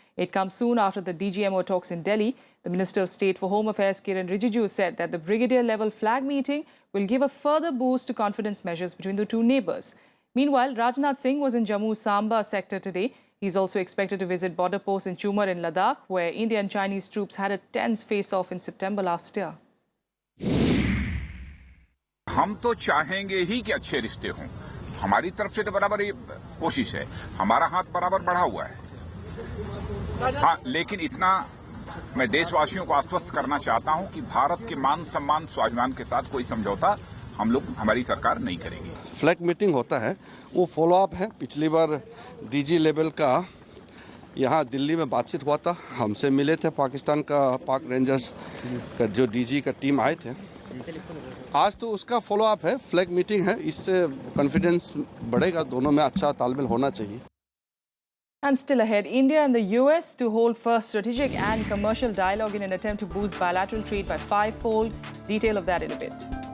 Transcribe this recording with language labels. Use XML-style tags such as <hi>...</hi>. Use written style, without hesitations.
<en>It comes soon after the DGMO talks in Delhi. The Minister of State for Home Affairs, Kiran Rijiju, said that the brigadier-level flag meeting will give a further boost to confidence measures between the two neighbours. Meanwhile, Rajnath Singh was in Jammu's Samba sector today. He's also expected to visit border posts in Chumar in Ladakh, where Indian and Chinese troops had a tense face-off in September last year.</en> <hi>हम तो चाहेंगे ही कि अच्छे रिश्ते हों। हमारी तरफ से तो बराबर ये कोशिश है, हमारा हाथ बराबर बढ़ा हुआ है। हाँ, लेकिन इतना मैं देशवासियों को आश्वस्त करना चाहता हूं कि भारत के मान सम्मान स्वाभिमान के साथ कोई समझौता हमारी सरकार नहीं करेगी। फ्लैग मीटिंग होता है, वो फॉलो अप है। पिछली बार डीजी लेवल का यहाँ दिल्ली में बातचीत हुआ था, हमसे मिले थे पाकिस्तान का पाक रेंजर्स का जो डीजी का टीम आए थे। आज तो उसका फॉलो अप है, फ्लैग मीटिंग है, इससे कॉन्फिडेंस बढ़ेगा, दोनों में अच्छा तालमेल होना चाहिए।</hi> <en>And still ahead, India and the US to hold first strategic and commercial dialogue in an attempt to boost bilateral trade by 5-fold. Detail of that in a bit.</en>